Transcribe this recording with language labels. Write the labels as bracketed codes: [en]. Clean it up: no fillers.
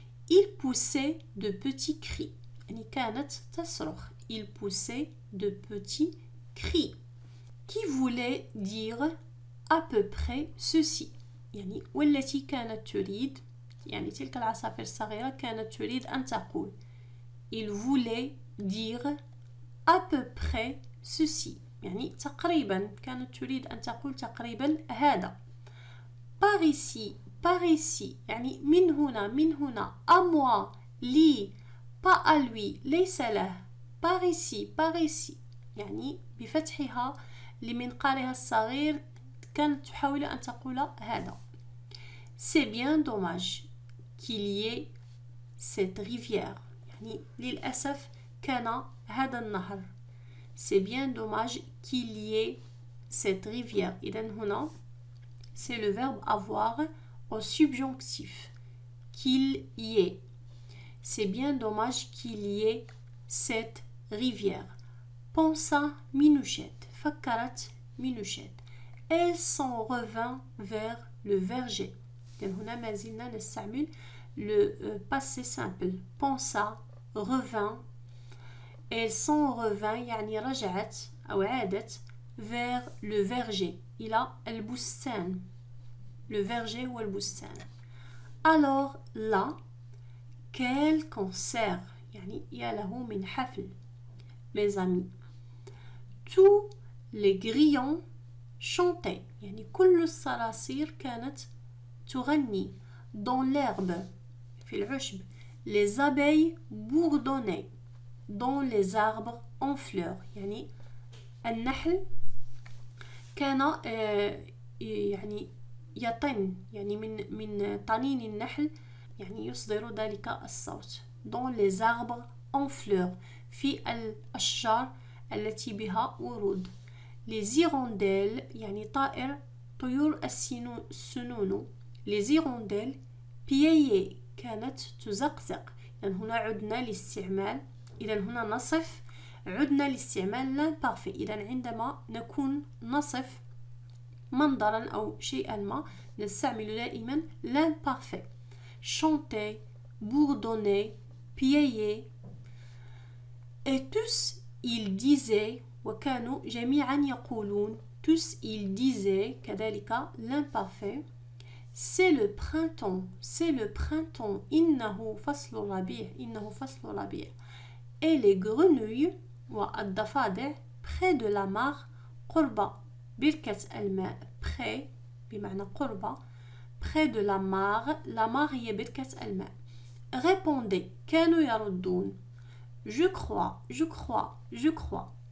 [fr] il poussait de petits cris [ar] يعني كانت تصرخ. [fr] il poussait de petits cris qui voulait dire à peu près ceci [ar] يعني والتي كانت تريد يعني تلك العصافير الصغيرة كانت تريد أن تقول [fr] il voulait dire à peu près ceci [ar] يعني تقريبا كانت تريد أن تقول تقريبا هذا. [fr] par ici [ar] يعني من هنا [fr] à moi [ar] لي [fr] pas à lui [ar] ليس له. [fr] par ici [ar] يعني بفتحها لمنقارها الصغير كانت تحاول أن تقول هذا. [fr] c'est bien dommage qu'il y ait cette rivière [ar] يعني للأسف كان هذا النهر. [fr] c'est bien dommage qu'il y ait cette rivière. [ar] إذن هنا [fr] c'est le verbe avoir au subjonctif. Qu'il y ait. C'est bien dommage qu'il y ait cette rivière. Pensa Minouchette. [ar] فكرت [fr] Minouchette. Elle s'en revint vers le verger. [ar] هنا ما زلنا نستعمل [fr] le passé simple. Pensa, revint. Elle s'en revint [ar] يعني رجعت أو عادت [fr] vers le verger. [ar] إلى البستان. [fr] Le verger ou le bustan. Alors là, quel concert [ar] يعني يا له من حفل. [fr] Mes amis, tous les grillons chantaient [ar] يعني كل الصراصير كانت تغني [fr] dans l'herbe [ar] في العشب. [fr] Les abeilles bourdonnaient dans les arbres en fleurs [ar] يعني النحل كان يعني يطن يعني من طنين النحل يعني يصدر ذلك الصوت dans les arbres en fleurs في الأشجار التي بها ورود. [fr] les hirondelles [ar] يعني طيور السنون. [fr] les hirondelles piaillaient [ar] كانت تزقزق. يعني هنا عدنا لاستعمال إذا هنا نصف عدنا لاستعمال l'imparfait. إذا عندما نكون نصف منظرا أو شيئا ما نستعمل دائما l'imparfait. [fr] chanter, bourdonner, piailler. Et tous ils disaient [ar] وكانوا جميعا يقولون [fr] tous ils disaient [ar] كذلك [fr] l'imparfait. c'est le printemps [ar] إنه فصل الربيع إنه فصل الربيع. [fr] et les grenouilles [ar] والضفادع [fr] près de la mare [ar] قرب بركة الماء. [fr] près [ar] بمعنى قرب [fr] près de la mare [ar] هي بركة الماء. [fr] répondez [ar] كانوا يردون [fr] je crois.